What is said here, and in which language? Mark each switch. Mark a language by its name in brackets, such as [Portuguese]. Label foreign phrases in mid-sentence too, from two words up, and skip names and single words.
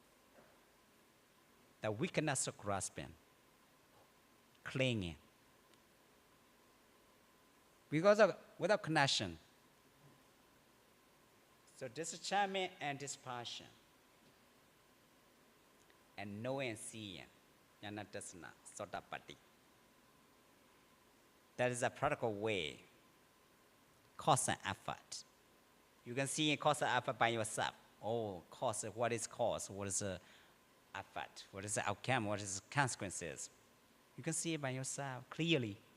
[English] The weakness of grasping. Clinging. Because of without connection. So disenchantment and dispassion. And knowing and seeing. [Pali] Jnana-darsana, Sotapatti. [English] That is a practical way. Cause and effort. You can see cause and effort by yourself. Oh, cause, what is cause? What is the effort? What is the outcome? What is the consequences? You can see it by yourself clearly.